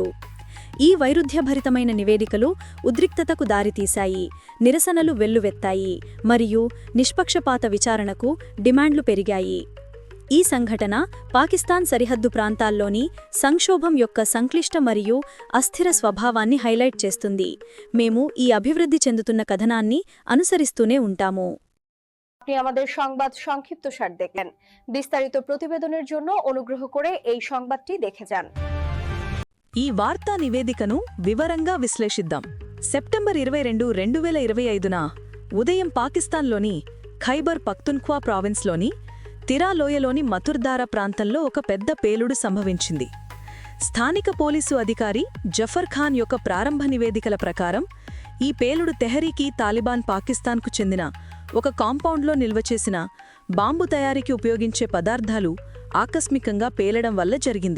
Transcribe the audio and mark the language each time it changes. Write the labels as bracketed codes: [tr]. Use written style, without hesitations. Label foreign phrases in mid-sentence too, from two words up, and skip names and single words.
[te] ఈ వైరుధ్యభరితమైన నివేదికలు ఉద్రిక్తతకు దారితీశాయి, నిరసనలు వెల్లువెత్తాయి మరియు నిష్పక్షపాత విచారణకు డిమాండ్లు పెరిగాయి. ఈ సంఘటన పాకిస్తాన్ సరిహద్దు ప్రాంతాల్లోని సంక్షోభం యొక్క సంక్లిష్ట మరియు అస్థిర స్వభావాన్ని హైలైట్ చేస్తుంది. మేము ఈ అభివృద్ధి చెందుతున్న కథనాన్ని అనుసరిస్తూనే ఉంటాము. [bn] আপনি আমাদের সংবাদ সংক্ষিপ্তসার দেখলেন। বিস্তারিত প্রতিবেদনের জন্য অনুগ্রহ করে এই সংবাদটি দেখে যান। [te] ఈ వార్తా నివేదికను వివరంగా విశ్లేషిద్దాం. సెప్టెంబర్ 22, 2025న ఉదయం పాకిస్తాన్లోని ఖైబర్ పఖ్తున్ఖ్వా ప్రావిన్స్లోని తిరా లోయలోని మతుర్దారా ప్రాంతంలో ఒక పెద్ద పేలుడు సంభవించింది. స్థానిక పోలీసు అధికారి జఫర్ ఖాన్ యొక్క ప్రారంభ నివేదికల ప్రకారం ఈ పేలుడు తెహ్రీక్-ఈ-తాలిబాన్ పాకిస్తాన్కు చెందిన ఒక కాంపౌండ్లో నిల్వచేసిన బాంబు తయారీకి ఉపయోగించే పదార్థాలు ఆకస్మికంగా పేలడం వల్ల జరిగింది.